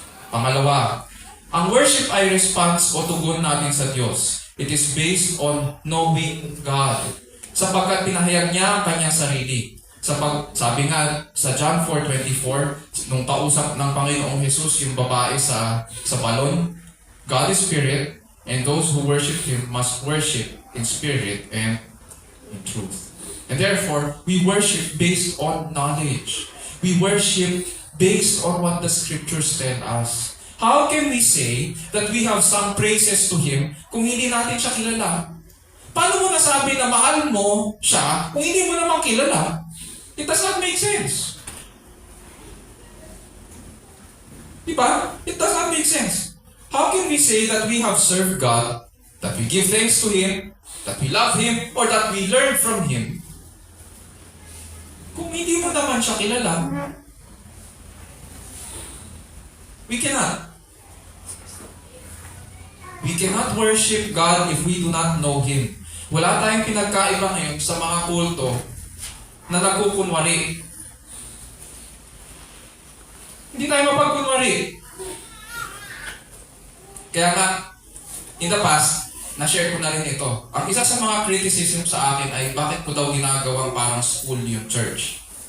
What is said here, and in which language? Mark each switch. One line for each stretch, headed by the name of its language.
Filipino: Pangalawa, ang worship ay response o tugon natin sa Diyos.
English: It is based on knowing God.
Filipino: Sapagkat pinahayag niya ang kanyang sarili. Sabi nga sa John 4:24, nung kausap ng Panginoong Jesus yung babae sa balon,
English: God is spirit, and those who worship Him must worship in spirit and in truth. And therefore, we worship based on knowledge. We worship based on what the scriptures tell us. How can we say that we have sung praises to Him
Filipino: kung hindi natin siya kilala? Paano mo nasabi na mahal mo siya kung hindi mo naman kilala?
English: It does not make sense.
Filipino: Diba?
English: It does not make sense. How can we say that we have served God, that we give thanks to Him, that we love Him, or that we learn from Him,
Filipino: kung hindi mo naman siya kilala?
English: We cannot. We cannot worship God if we do not know Him.
Filipino: Wala tayong pinagkaiba ngayon sa mga kulto na nagkukunwari. Hindi tayo mapagkunwari. Kaya nga,
English: In the past,
Filipino: na-share ko na rin ito. Ang isa sa mga criticism sa akin ay bakit ko daw ginagawang parang school yung church?